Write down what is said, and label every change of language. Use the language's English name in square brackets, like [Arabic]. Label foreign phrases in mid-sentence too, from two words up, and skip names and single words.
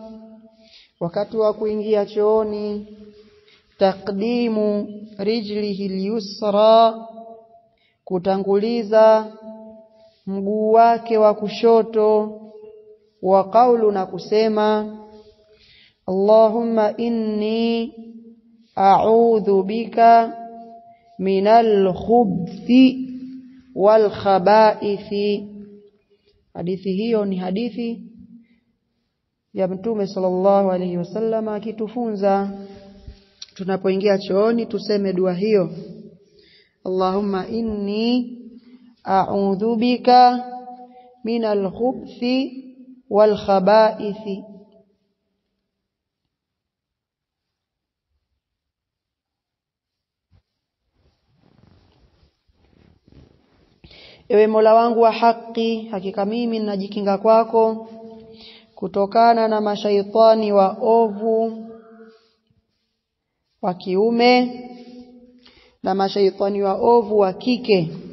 [Swahili] wakati wa kuingia chooni, [Arabic] تقديم رجله اليسرى, [Swahili] kutanguliza mguu wake wa kushoto, [Arabic] والقول, [Swahili] na kusema [Arabic] اللهم إني أعوذ بك من الخبث والخبائث. [Swahili] Hadithi hiyo ni hadithi ya Mtume [Arabic] صلى الله عليه وسلم [Swahili] akitufunza tunapoingia chooni tuseme dua hiyo, [Arabic] اللهم إني أعوذ بك من الخبث والخبائث. [Swahili] Ewe Mola wangu wa haki, hakika mimi ninajikinga kwako kutokana na mashaitani wa ovu wa kiume na mashaitani wa ovu wa kike.